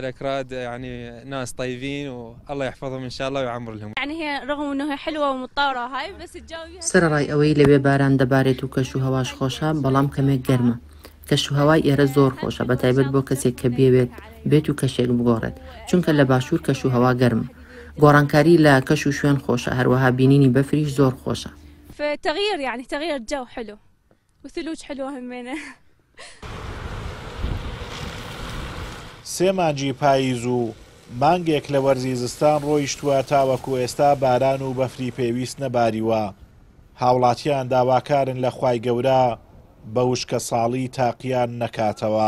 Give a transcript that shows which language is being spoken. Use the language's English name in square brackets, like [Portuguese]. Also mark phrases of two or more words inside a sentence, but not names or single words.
[Central Kurdish] سەرڕای ئەوەی لەوێ باران دەبارێت و کەش و هەواش خۆشە بەڵام کەمێک گەرمە. کەش و هەوای ئێرە زۆر خۆشە بە تایبەت بۆ کەسێک کە بێت و کەشێک بگۆڕێت چونکە لە باشوور کەش و هەوا گەرمە. گۆڕانکاری لە کەش و شوێن خۆشە هەروەها بینینی بەفریش زۆر خۆشە. [Arabic] تغيير يعني تغيير الجو حلو وثلوج حلوة همينة. [Central Kurdish] سێ مانجی پاییز و مانگێک لە وەرزی زستان ڕۆیشتووە تاوەکو ئێستا باران و بەفری پێویست نەباریوە. هاوڵاتیان داواکارن لە خوای گەورە بە وشکە ساڵی تاقییان نەکاتەوە.